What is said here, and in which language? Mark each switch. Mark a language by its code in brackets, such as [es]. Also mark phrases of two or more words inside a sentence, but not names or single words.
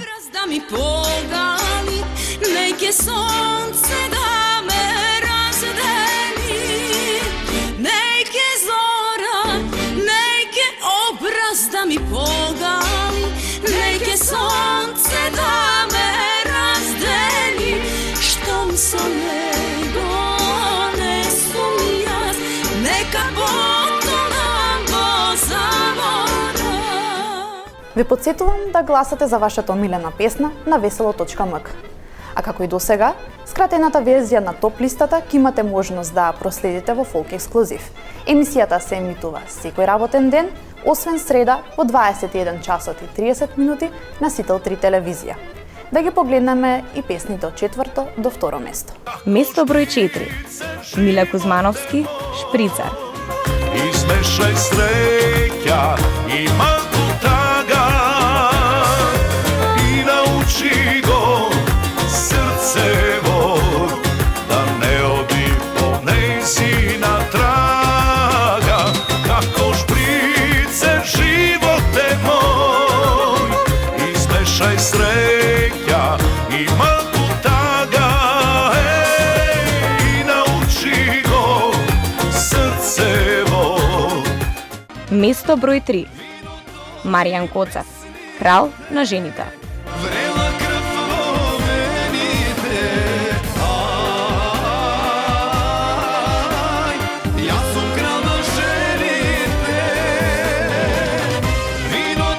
[mk] Da mi pogali, neke sonce da me razdeli, neke zora, neke obraz da mi pogali, neke sonce da me razdeli, što sa nego ne sum jaz, neka nam pozavora. Ви подсетувам да гласате за вашата омилена песна на весело.мк. А како и досега, скратената верзија на топ листата ќе имате можност да проследите во Фолк Ексклузив. Емисијата се емитува секој работен ден, освен среда во 21 часот и 30 минути на Сител 3 телевизија. Да ги погледнеме и песните од 4 до 2 место. Место број 4. Миле Кузмановски, Шприцар. Izmešaj sreća i malku taga i nauči go srcevo da ne odi ponezina traga kako šprice živote moj. Izmešaj sreća i malku taga i nauči go srcevo. Место број 3. Маријан Коцев, Крал на жените. Vrela krv pomenite, aj, ja sam kralj na ženite, vi